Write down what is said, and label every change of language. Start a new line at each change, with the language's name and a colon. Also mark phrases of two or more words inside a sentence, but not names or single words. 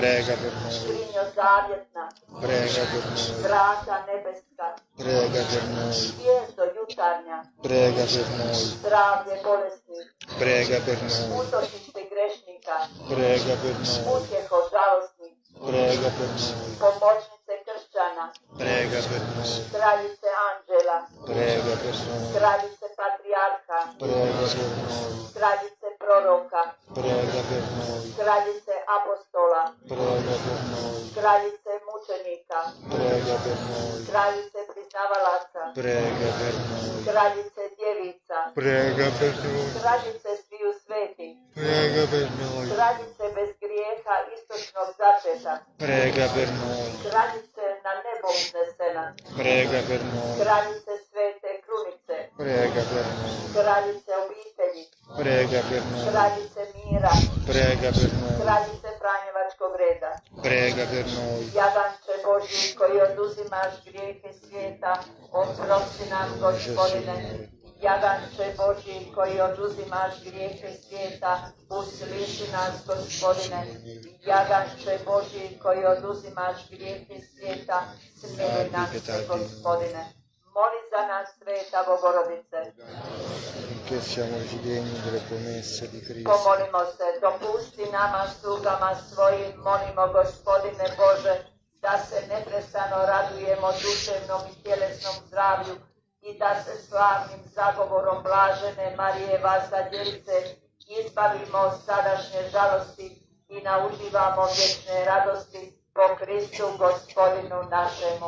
Italian: prega per noi,
Croatian: skrinjo zavjetna,
Italian: prega per noi,
Croatian: vrata nebeska,
Italian: prega per noi,
Croatian: zvijezdo jutarnja,
Italian: prega per noi,
Croatian: zdravlje bolesnih,
Italian: prega per noi,
Croatian: utočište grešnika,
Italian: prega per noi,
Croatian: utjeho žalostnih,
Italian: prega per noi,
Croatian: pomoćnice kršćana,
Italian: prega per noi,
Croatian: kraljice anđela,
Italian: prega per noi,
Croatian: kraljice patrijarha,
Italian: prega per noi,
Croatian: kraljice proroka,
Italian: prega per noi,
Croatian: kraljice apostola,
Italian: prega per noi,
Croatian: kraljice mučenika,
Italian: prega per noi,
Croatian: kraljice priznavalaca,
Italian: prega per noi,
Croatian: kraljice djevica,
Italian: prega per noi,
Croatian: kraljice sviju sveti,
Italian: prega per noi,
Croatian: kraljice bez grijeha istočnog začeta,
Italian: prega per noi,
Croatian: kraljice na nebo uznesena,
Italian: prega per noi,
Croatian: kraljice svete krunice,
Italian: prega per noi,
Croatian: kraljice obitelji,
Italian: prega per noi,
Croatian: kraljice mira,
Italian: prega per noi,
Croatian: kraljice Franjevačkog reda,
Italian: prega per noi,
Croatian: jaganče Božji koji oduzimaš grijehe svijeta, oprosti nam Gospodine. Jaganče Božji koji oduzimaš grijehe svijeta, usliši nas Gospodine. Jaganče Božji koji oduzimaš grijehe svijeta, smiri nas Gospodine. Moli za nas, Sveta Bogorodice.
Italian: che siamo degni delle promesse di Cristo.
Croatian: Pomolimo se, dopusti nama slugama svojim, molimo Gospodine Bože, da se neprestano radujemo duševnom i tjelesnom zdravlju i da se slavnim zagovorom blažene Marije Vasadjelice izbavimo od sadašnje žalosti i nauživamo vječne radosti po Kristu Gospodinu našemu.